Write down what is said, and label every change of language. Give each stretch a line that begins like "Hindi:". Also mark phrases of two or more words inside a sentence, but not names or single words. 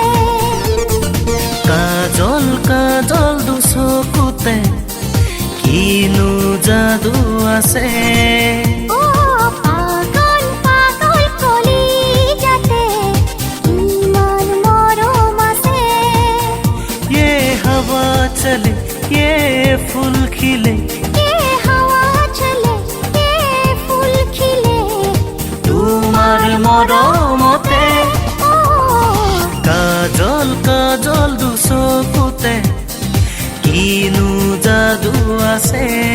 Assamese: কাজল কাজল দুচকুতে কিনো যাদু আছে ও পাগল পাগল কলিজাতে ইমান মৰম আছে
Hindi: ये हवा चले ये फूल खिले ये हवा चले ये फूल खिले
Assamese: তোমার মৰমতে ও কাজল কাজল দুচকুতে কিনো যাদু আছে